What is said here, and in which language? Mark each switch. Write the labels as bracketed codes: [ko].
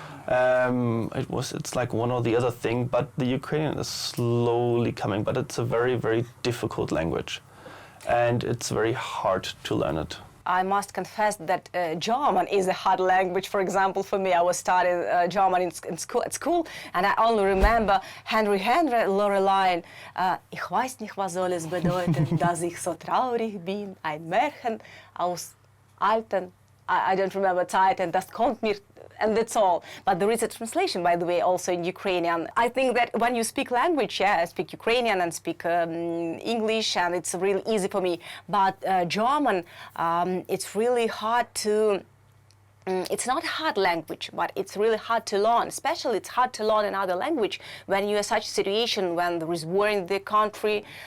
[en] It's like one or the other thing, but the Ukrainian is slowly coming, but it's a very, very difficult language, and it's very hard to learn it. I must confess that German is a hard language. For example, for me, I was studying German at school, and I only remember Henry Lorelein. [de] Ich weiß nicht, was soll es bedeuten, dass ich so traurig bin, ein Märchen aus alten. [en] I don't remember [de] Zeiten, das kommt mir, [en] and that's all. But there is a translation, by the way, also in Ukrainian. I think that when you speak language, yeah, I speak Ukrainian and speak English, and it's really easy for me. But German, it's really hard to. It's not a hard language, but it's really hard to learn. Especially, it's hard to learn another language when you're in such a situation, when there is war in the country.